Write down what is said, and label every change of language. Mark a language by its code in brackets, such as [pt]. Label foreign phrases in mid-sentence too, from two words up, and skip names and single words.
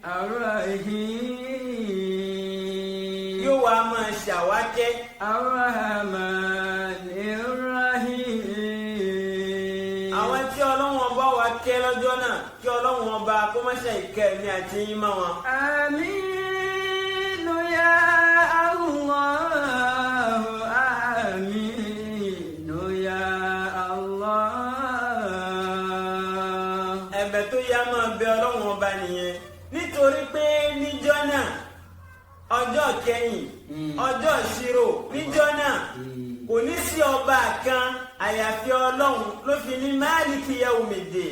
[ar] Ar-Rahim. [yo] Yóò wá máa ṣàwákẹ́. [ar] الرحمن الرحيم. [yo] Àwọn tí ọlọ́run ọbọ̀ wa kẹ́ lọ́jọ́ náà kí ọlọ́run ọba kó má ṣe ìkẹ́ mi àti yín mọ́ wọn. [ar] آمين يا الله. آمين يا الله. [yo] Ẹ̀bẹ̀ tó yá máa bẹ ọlọ́run ọba nìyẹn nítorí pé níjọ́ náà ọjọ́ kẹyìn ọjọ́ ìṣirò níjọ́ náà kò ní sí ọba kan àyàfi ọlọ́run ló fi ní [ar] مالك يوم الدين.